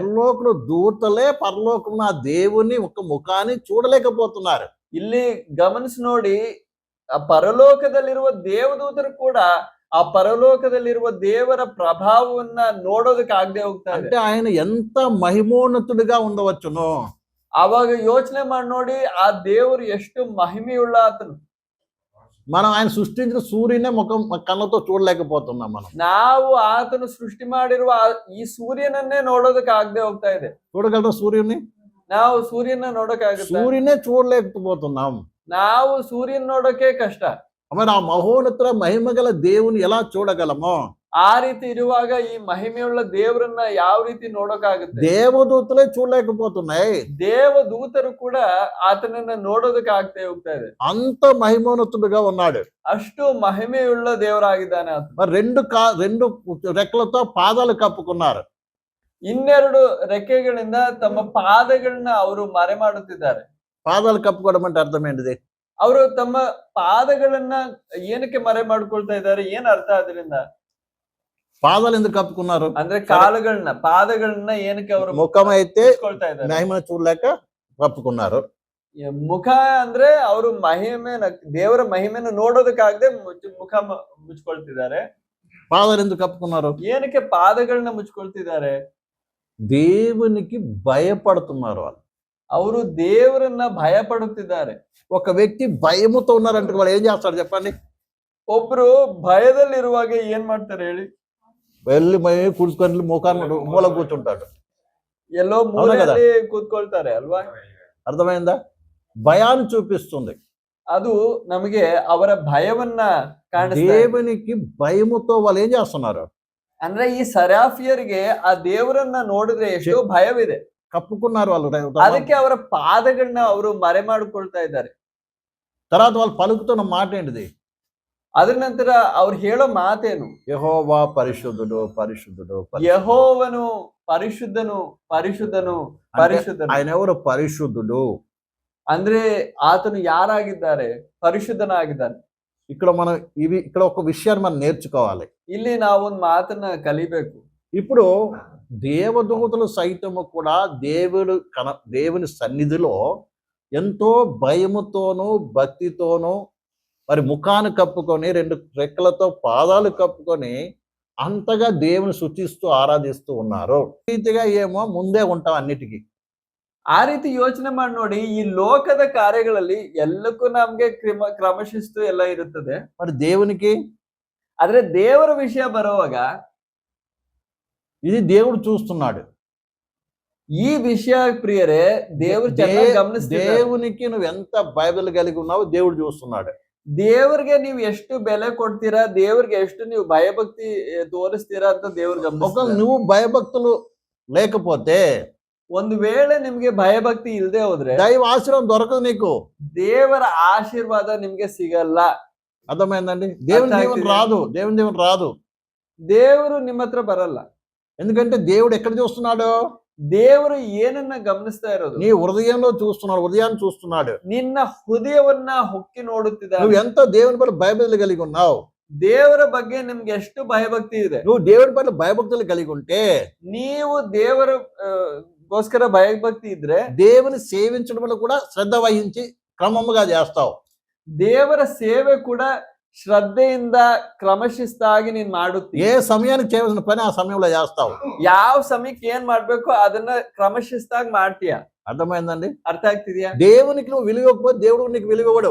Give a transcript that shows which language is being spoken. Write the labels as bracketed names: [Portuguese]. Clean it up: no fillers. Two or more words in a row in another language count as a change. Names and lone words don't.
[Telugu] పరలోకపు దూతలే పరలోకమున ఆ దేవుని ఒక ముఖాన్ని చూడలేకపోతున్నారు. [Kannada] ಇಲ್ಲಿ ಗಮನಿಸಿ ನೋಡಿ, ಆ ಪರಲೋಕದಲ್ಲಿರುವ ದೇವದೂತರು ಕೂಡ ಆ ಪರಲೋಕದಲ್ಲಿರುವ ದೇವರ ಪ್ರಭಾವವನ್ನ ನೋಡೋದಕ್ಕೆ ಆಗದೆ ಹೋಗ್ತಾ ಇದೆ. [Telugu] అంటే ఆయన ఎంత మహిమోన్నతుడిగా ఉండవచ్చును. [Kannada] ಅವಾಗ ಯೋಚನೆ ಮಾಡಿ ನೋಡಿ, ಆ ದೇವರು ಎಷ್ಟು ಮಹಿಮೆಯುಳ್ಳ ಆತನು. [Telugu] మనం ఆయన సృష్టించిన సూర్యునే ముఖం కళ్ళతో చూడలేకపోతున్నాం మనం. [Kannada] ನಾವು ಆತನು ಸೃಷ್ಟಿ ಮಾಡಿರುವ ಈ ಸೂರ್ಯನನ್ನೇ ನೋಡೋದಕ್ಕೆ ಆಗದೆ ಹೋಗ್ತಾ ಇದೆ. [Telugu] చూడగలరా సూర్యుని? [Kannada] ನಾವು ಸೂರ್ಯನ ನೋಡೋಕ್ಕಾಗುತ್ತೆ? [Telugu] సూర్యునే చూడలేకపోతున్నాం. [Kannada] ನಾವು ಸೂರ್ಯನ ನೋಡೋಕೆ ಕಷ್ಟ. [Telugu] మరి ఆ మహోన్నత మహిమ గల దేవుని ఎలా చూడగలమో, [Kannada] ಆ ರೀತಿ ಇರುವಾಗ ಈ ಮಹಿಮೆಯುಳ್ಳ ದೇವರನ್ನ ಯಾವ ರೀತಿ ನೋಡೋಕ್ಕಾಗುತ್ತೆ? [Telugu] దేవదూతలే చూడలేకపోతున్నాయి. [Kannada] ದೇವದೂತರು ಕೂಡ ಆತನನ್ನ ನೋಡೋದಕ್ಕೆ ಆಗ್ತಾ ಹೋಗ್ತಾ ಇದೆ. [Telugu] అంత మహిమోన్నతుడుగా ఉన్నాడు. [Kannada] ಅಷ್ಟು ಮಹಿಮೆಯುಳ್ಳ ದೇವರಾಗಿದ್ದಾನೆ ಆತ. [Telugu] మరి రెండు రెక్కలతో పాదాలు కప్పుకున్నారు. [Kannada] ಇನ್ನೆರಡು ರೆಕ್ಕೆಗಳಿಂದ ತಮ್ಮ ಪಾದಗಳನ್ನ ಅವರು ಮರೆ ಮಾಡುತ್ತಿದ್ದಾರೆ. [Telugu] పాదాలు కప్పుకోవడం అంటే అర్థం ఏంటిది? [Kannada] ಅವರು ತಮ್ಮ ಪಾದಗಳನ್ನ ಏನಕ್ಕೆ ಮರೆ ಮಾಡ್ಕೊಳ್ತಾ ಇದ್ದಾರೆ? ಏನ್ ಅರ್ಥ ಅದರಿಂದ? [Telugu] పాదాలు ఎందుకు కప్పుకున్నారు? [Kannada] ಅಂದ್ರೆ ಪಾದಗಳನ್ನ ಏನಕ್ಕೆ ಅವರು [Telugu] ముఖం అయితే [Kannada] ಮುಚ್ಕೊಳ್ತಾ ಇದ್ದಾರೆ? [Telugu] మహిమను చూడలేక కప్పుకున్నారు. [Kannada] ಮುಖ ಅಂದ್ರೆ ಅವರು ದೇವರ ಮಹಿಮೆನ ನೋಡೋದಕ್ಕಾಗದೆ ಮುಖ ಮುಚ್ಕೊಳ್ತಿದ್ದಾರೆ. [Telugu] పాదాలు ఎందుకు కప్పుకున్నారు? [Kannada] ಏನಕ್ಕೆ ಪಾದಗಳನ್ನ ಮುಚ್ಕೊಳ್ತಿದ್ದಾರೆ? [Telugu] దేవునికి భయపడుతున్నారు వాళ్ళు. [Kannada] ಅವರು ದೇವರನ್ನ ಭಯ ಪಡುತ್ತಿದ್ದಾರೆ. [Telugu] ఒక వ్యక్తి భయముతో ఉన్నారంటే వాళ్ళు ఏం చేస్తాడు చెప్పండి? [Kannada] ಒಬ್ರು ಭಯದಲ್ಲಿರುವಾಗ ಏನ್ ಮಾಡ್ತಾರೆ ಹೇಳಿ? [Telugu] వెళ్ళి కూర్చుకొని ముఖాన్ని మూల కూర్చుంటాడు. [Kannada] ಎಲ್ಲೋ ಮೂಲೆಯಲ್ಲಿ ಕೂತ್ಕೊಳ್ತಾರೆ ಅಲ್ವಾ? [Telugu] అర్థమైందా? భయాన్ని చూపిస్తుంది. [Kannada] ಅದು ನಮಗೆ ಅವರ ಭಯವನ್ನ ಕಾಣಿಸ್ತದೆ. [Telugu] దేవునికి భయముతో వాళ్ళు ఏం చేస్తున్నారు? [Kannada] ಅಂದ್ರೆ ಈ ಸರಾಫಿಯರಿಗೆ ಆ ದೇವರನ್ನ ನೋಡಿದ್ರೆ ಎಷ್ಟೋ ಭಯವಿದೆ. [Telugu] కప్పుకున్నారు వాళ్ళు. [Kannada] ಅದಕ್ಕೆ ಅವರ ಪಾದಗಳನ್ನ ಅವರು ಮರೆ ಮಾಡಿಕೊಳ್ತಾ ಇದ್ದಾರೆ. [Telugu] తర్వాత వాళ్ళు పలుకుతున్న మాట ఏంటిది? [Kannada] ಅದ್ರ ನಂತರ ಅವ್ರು ಹೇಳೋ ಮಾತೇನು? [Telugu] యెహోవా పరిశుద్ధుడు పరిశుద్ధుడు. [Kannada] ಯೆಹೋವನು ಪರಿಶುದ್ಧನು ಪರಿಶುದ್ಧನು ಪರಿಶುದ್ಧನು. [Telugu] ఆయన ఎవరు? పరిశుద్ధుడు. [Kannada] ಅಂದ್ರೆ ಆತನು ಯಾರಾಗಿದ್ದಾರೆ? ಪರಿಶುದ್ಧನಾಗಿದ್ದಾನೆ. [Telugu] ఇక్కడ ఒక విషయాన్ని మనం నేర్చుకోవాలి. [Kannada] ಇಲ್ಲಿ ನಾವೊಂದು ಮಾತನ್ನ ಕಲಿಬೇಕು. [Telugu] ఇప్పుడు దేవదూతలు సైతము కూడా దేవుని సన్నిధిలో ఎంతో భయముతోనూ భక్తితోనూ మరి ముఖాన్ని కప్పుకొని రెండు రెక్కలతో పాదాలు కప్పుకొని అంతగా దేవుని స్తుతిస్తూ ఆరాధిస్తూ ఉన్నారు. రీతిగా ఏమో ముందే ఉంటాం అన్నిటికీ. [Kannada] ಆ ರೀತಿ ಯೋಚನೆ ಮಾಡಿ ನೋಡಿ, ಈ ಲೋಕದ ಕಾರ್ಯಗಳಲ್ಲಿ ಎಲ್ಲಕ್ಕೂ ನಮ್ಗೆ ಕ್ರಮಶಿಸ್ತು ಎಲ್ಲ ಇರುತ್ತದೆ. [Telugu] మరి దేవునికి [Kannada] ಆದ್ರೆ ದೇವರ ವಿಷಯ ಬರುವಾಗ [Telugu] ఇది దేవుడు చూస్తున్నాడు. [Kannada] ಈ ವಿಷಯ ಪ್ರಿಯರೇ ದೇವರು ಚೆನ್ನಾಗಿ ಗಮನಿಸ್ತಿದ್ದಾರೆ. [Telugu] దేవునికి నువ్వు ఎంత బైబిల్ కలిగి ఉన్నావో దేవుడు చూస్తున్నాడు. [Kannada] ದೇವರಿಗೆ ನೀವು ಎಷ್ಟು ಬೆಲೆ ಕೊಡ್ತೀರಾ, ದೇವರಿಗೆ ಎಷ್ಟು ನೀವು ಭಯಭಕ್ತಿ ತೋರಿಸ್ತೀರಾ ಅಂತ ದೇವ್ರು ಗಮನಿಸ್ತಾರೆ. [Telugu] నువ్వు భయభక్తులు లేకపోతే, [Kannada] ಒಂದು ವೇಳೆ ನಿಮ್ಗೆ ಭಯಭಕ್ತಿ ಇಲ್ಲದೆ ಹೋದ್ರೆ [Telugu] దైవ ఆశీర్వాదం దొరకదు నీకు. [Kannada] ದೇವರ ಆಶೀರ್ವಾದ ನಿಮ್ಗೆ ಸಿಗಲ್ಲ. [Telugu] అర్థమైందండి? దేవుని దీవెన రాదు. [Kannada] ದೇವರು ನಿಮ್ಮ ಹತ್ರ ಬರಲ್ಲ. [Telugu] ఎందుకంటే దేవుడు ఎక్కడ చూస్తున్నాడు? [Kannada] ದೇವರು ಏನನ್ನ ಗಮನಿಸ್ತಾ ಇರೋದು? [Telugu] నీ హృదయంలో చూస్తున్నాడు, హృదయాన్ని చూస్తున్నాడు. [Kannada] ನಿನ್ನ ಹೃದಯವನ್ನ ಹೊಕ್ಕಿ ನೋಡುತ್ತಿದ್ದಾನೆ. [Telugu] నువ్వు ఎంత దేవుని పట్ల భయభక్తులు కలిగి ఉన్నావు? [Kannada] ದೇವರ ಬಗ್ಗೆ ನಿಮ್ಗೆ ಎಷ್ಟು ಭಯಭಕ್ತಿ ಇದೆ? [Telugu] నువ్వు దేవుని పట్ల భయభక్తులు కలిగి ఉంటే, [Kannada] ನೀವು ದೇವರ ಗೋಸ್ಕರ ಭಯಭಕ್ತಿ ಇದ್ರೆ [Telugu] దేవుని సేవించడం వల్ల కూడా శ్రద్ధ వహించి క్రమముగా చేస్తావు. [Kannada] ದೇವರ ಸೇವೆ ಕೂಡ ಶ್ರದ್ಧೆಯಿಂದ ಕ್ರಮಶಿಸ್ತಾಗಿ ನೀನ್ ಮಾಡುತ್ತಿ. [Telugu] ఏ సమయానికి చేయవలసిన పని ఆ సమయంలో చేస్తావు. [Kannada] ಯಾವ ಸಮಯಕ್ಕೆ ಏನ್ ಮಾಡ್ಬೇಕು ಅದನ್ನ ಕ್ರಮಶಿಸ್ತಾಗಿ ಮಾಡ್ತೀಯ. [Telugu] అర్థమైందండి? [Kannada] ಅರ್ಥ ಆಗ್ತಿದ್ಯಾ? [Telugu] దేవునికి నువ్వు విలువకపోతే దేవుడు నీకు విలువడు.